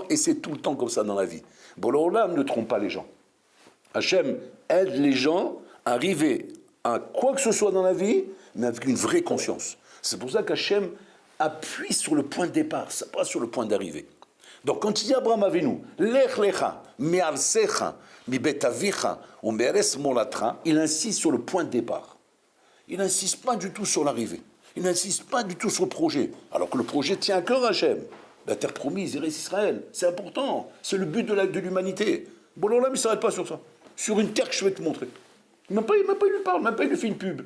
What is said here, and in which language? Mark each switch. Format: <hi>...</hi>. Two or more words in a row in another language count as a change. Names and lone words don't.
<fr>Et c'est tout le temps comme ça dans la vie. Boréolam ne trompe pas les gens. Hachem aide les gens à arriver à quoi que ce soit dans la vie, mais avec une vraie conscience. C'est pour ça qu'Hachem appuie sur le point de départ, pas sur le point d'arrivée. Donc quand il dit à Abraham Avinu,</fr> <he>לך לך מארצך מבית אביך,</he> <fr>ou</fr> <he>וממולדתך,</he> <fr>il insiste sur le point de départ. Il n'insiste pas du tout sur l'arrivée. Il n'insiste pas du tout sur le projet. Alors que le projet tient à cœur Hachem. La terre promise, Israël, c'est important. C'est le but de l'humanité. Bon, là, mais il ne s'arrête pas sur ça. Sur une terre que je vais te montrer. Même pas, il lui parle, même pas il lui fait une pub.</fr>